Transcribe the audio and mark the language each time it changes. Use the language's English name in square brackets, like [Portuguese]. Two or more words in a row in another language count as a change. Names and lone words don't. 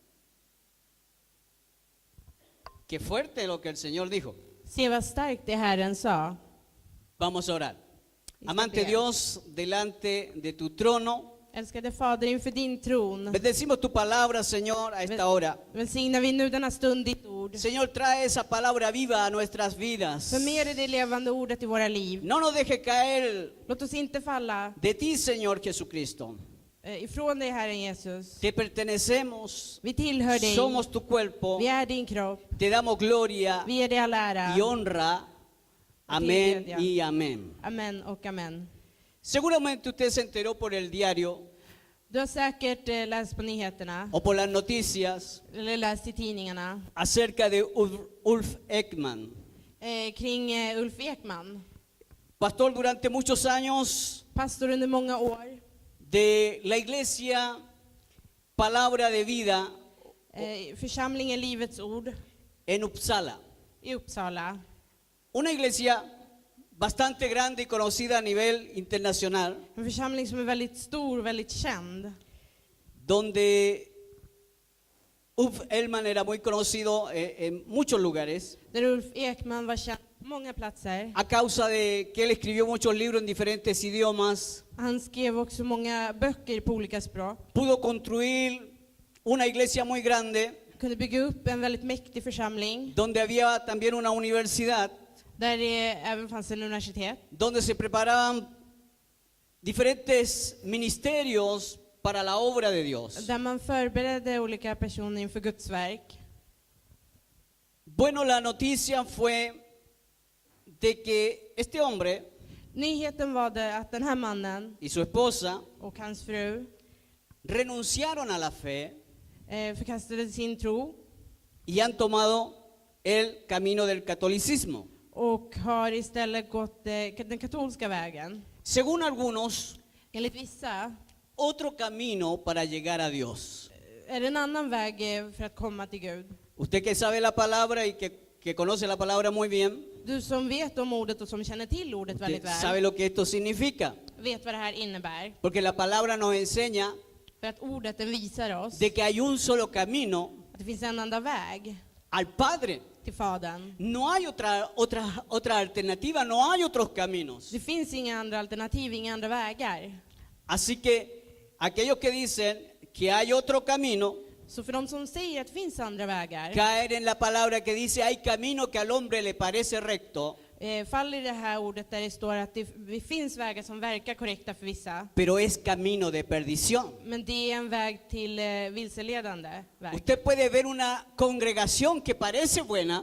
[Spanish] Qué fuerte lo que el Señor dijo. [Swedish] Se vad starkt det Herren sa. [Spanish] Vamos a orar. Amante Dios, delante de tu trono, [Swedish] Älskade Fader, inför din tron [Spanish] bendecimos tu palabra, Señor, a esta hora. [Swedish] välsignar vi nu denna stund ditt ord. [Spanish] Señor, trae esa palabra viva a nuestras vidas. [Swedish] Förmera det levande ordet i våra liv. [Spanish] No nos deje caer [Swedish] Låt oss inte falla [Spanish] de ti, Señor Jesucristo. [Swedish] ifrån dig, Herren Jesus. [Spanish] Te pertenecemos, [Swedish] Vi tillhör dig. [Spanish] somos tu cuerpo, [Swedish] Vi är din kropp. [Spanish] te damos gloria [Swedish] Vi ger dig all ära. [Spanish] y honra. Amén y amén. [Swedish] Amen och amen. [Spanish] Seguramente usted se enteró por el diario [Swedish] Du har säkert läst på nyheterna [Spanish] o por las noticias [Swedish] eller läst i tidningarna [Spanish] acerca de Ulf Ekman, [Swedish] kring Ulf Ekman. [Spanish] pastor durante muchos años [Swedish] Pastor under många år. [Spanish] de la iglesia Palabra de Vida [Swedish] Församlingen Livets Ord [Spanish] en Uppsala. [Swedish] i Uppsala. [Spanish] Una iglesia bastante grande y conocida a nivel internacional, [Swedish] En församling som är väldigt stor, väldigt känd. [Spanish] donde Ulf Ekman era muy conocido en muchos lugares, [Swedish] Där Ulf Ekman var känd på många platser. [Spanish] a causa de que él escribió muchos libros en diferentes idiomas. [Swedish] Han skrev också många böcker på olika språk. [Spanish] Pudo construir una iglesia muy grande, [Swedish] Kunde bygga upp en väldigt mäktig församling. [Spanish] donde había también una universidad, [Swedish] Där det även fanns en universitet. [Spanish] donde se preparaban diferentes ministerios para la obra de Dios. [Swedish] Där man förberedde olika personer inför Guds verk. [Spanish] Bueno, la noticia fue de que este hombre [Swedish] Nyheten var det att den här mannen [Spanish] y su esposa [Swedish] och hans fru [Spanish] renunciaron a la fe [Swedish] förkastade sin tro [Spanish] y han tomado el camino del catolicismo. [Swedish] och har istället gått den katolska vägen. [Spanish] Según algunos, [Swedish] Enligt vissa [Spanish] otro camino para llegar a Dios. [Swedish] Är det en annan väg för att komma till Gud? [Spanish] Usted que sabe la palabra y que conoce la palabra muy bien, [Swedish] Du som vet om ordet och som känner till ordet [Spanish] usted [Swedish] väldigt [Spanish] sabe [Swedish] väl, [Spanish] lo que esto significa. [Swedish] vet vad det här innebär. [Spanish] Porque la palabra nos enseña [Swedish] För att ordet den visar oss [Spanish] de que hay un solo camino [Swedish] att det finns en enda väg [Spanish] al Padre. [Swedish] till Fadern. [Spanish] No hay otra alternativa, no hay otros caminos. [Swedish] Det finns inga andra alternativ, inga andra vägar. [Spanish] Así que aquellos que dicen que hay otro camino, [Swedish] Så för de som säger att det finns andra vägar, [Spanish] caer en la palabra que dice hay camino que al hombre le parece recto, [Swedish] faller i det här ordet där det står att det finns vägar som verkar korrekta för vissa, [Spanish] pero es camino de perdición. [Swedish] men det är en väg till vilseledande väg. [Spanish] Usted puede ver una congregación que parece buena,